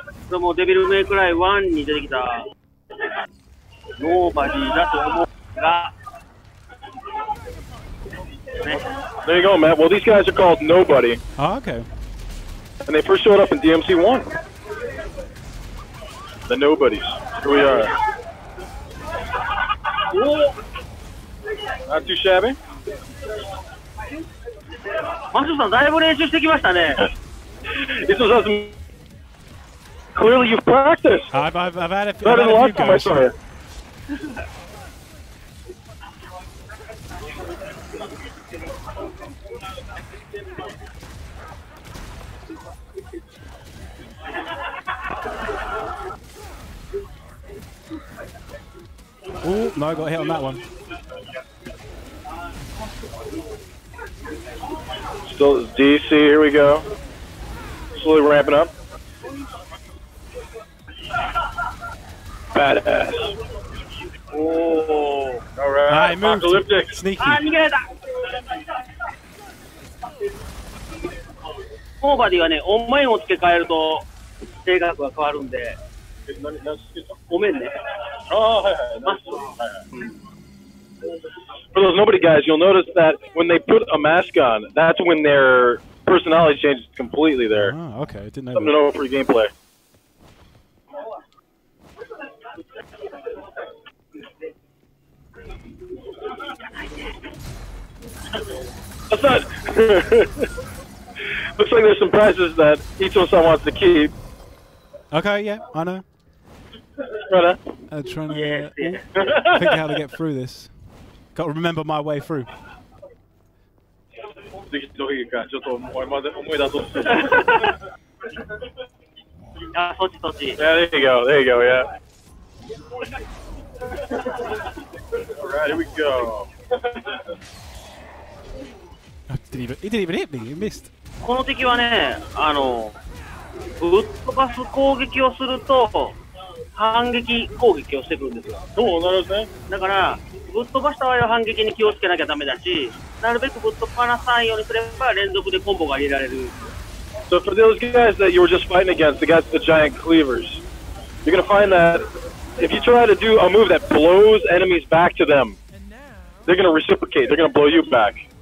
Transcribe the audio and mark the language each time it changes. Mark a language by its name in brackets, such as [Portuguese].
[Japanese] もうデビルメイクライ1に出てきたノーバディだと思うが、ね。 [English] There you go, Matt. Well, these guys are called Nobody. Oh, okay. And they first showed up in DMC1. The Nobodies. Here we are. Not too shabby. [Japanese] マシュさんだいぶ練習してきましたね。 [English] Clearly you've practiced. I've had a few goes. Oh, no, I got hit on that one. Still DC, here we go. Slowly ramping up. Badass. Oh, alright. Apocalyptic. Sneaky. [Japanese] 逃げられた。ノーバディはね、お面を付け替えると性格が変わるんで。お面ね。 [English] For those Nobody guys, you'll notice that when they put a mask on, that's when their personality changes completely there. Oh, okay. I didn't know. Something to know for your gameplay. What's that? Looks like there's some prizes that Ito-san wants to keep. Okay, yeah, I know. Right trying to think how to get through this. Got to remember my way through. Yeah, there you go, yeah. Alright, here we go. He didn't even hit me, he missed. [Japanese] この敵はね、ぶっ飛ばす攻撃をすると反撃攻撃をしてくるんですよ。そうなるんですね。だからぶっ飛ばした場合は反撃に気をつけなきゃダメだし、なるべくぶっ飛ばさないようにすれば連続でコンボが入れられる。 [English] So for those guys that you were just fighting against, the guys with the giant cleavers, you're gonna find that if you try to do a move that blows enemies back to them, they're gonna reciprocate. They're gonna blow you back.